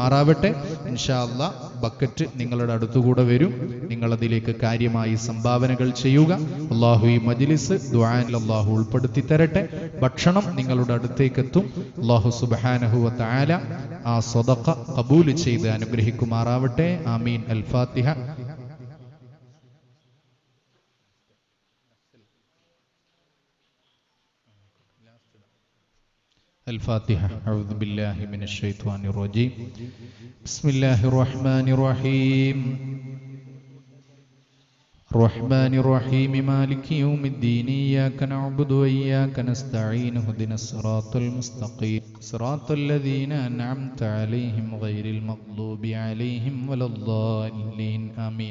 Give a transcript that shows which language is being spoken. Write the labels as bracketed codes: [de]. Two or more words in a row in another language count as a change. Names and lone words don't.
[ar] إن شاء الله [ml] ബക്കറ്റ് നിങ്ങളുടെ അടുത്തുകൂടെ വരും. നിങ്ങളതിലേക്ക് കാര്യമായി സംഭാവനകൾ ചെയ്യുക. അള്ളാഹു ഈ മജ്ലിസ് ദുആയിൽ അള്ളാഹു ഉൾപ്പെടുത്തി തരട്ടെ. ഭക്ഷണം നിങ്ങളുടെ അടുത്തേക്കെത്തും. അള്ളാഹു [ar] سبحانه وتعالى [ml] ആ സദഖ ഖബൂൽ ചെയ്ത് അനുഗ്രഹിക്കുമാറാവട്ടെ. [ar] آمين. الفاتحة. الفاتحة. أعوذ بالله من الشيطان الرجيم. بسم الله الرحمن الرحيم. الرحمن الرحيم مالك يوم الدين إياك نعبد وإياك نستعين اهدنا الصراط المستقيم صراط الذين أنعمت عليهم غير المغضوب عليهم ولا الضالين آمين.